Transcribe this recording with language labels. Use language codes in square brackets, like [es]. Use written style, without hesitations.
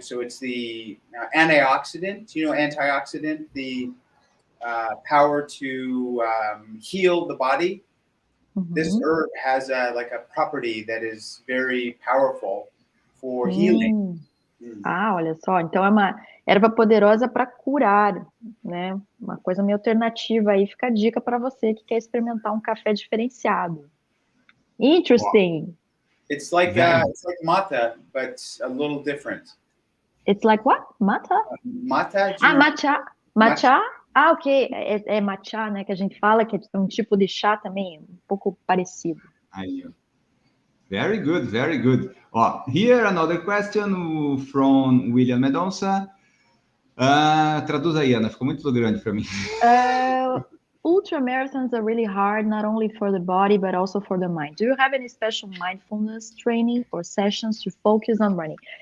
[en] So it's the antioxidant, antioxidant, the power to heal the body. This herb has a property that is very powerful for healing. [pt] Olha só, então é uma erva poderosa para curar, né? Uma coisa meio alternativa aí, fica a dica para você que quer experimentar um café diferenciado. [en] Interesting. Wow. It's like matcha, but a little different. It's like what? Matcha? Matcha. Matcha? Ok. [pt] É matcha, né? Que a gente fala que é um tipo de chá também, um pouco parecido. [en] Aí, very good, very good. Here another question from William Mendonça. [pt] Traduz aí, Ana, ficou muito grande para mim. [en] Ultramarathons are really hard, not only for the body, but also for the mind. Do you have any special mindfulness training or sessions to focus on running?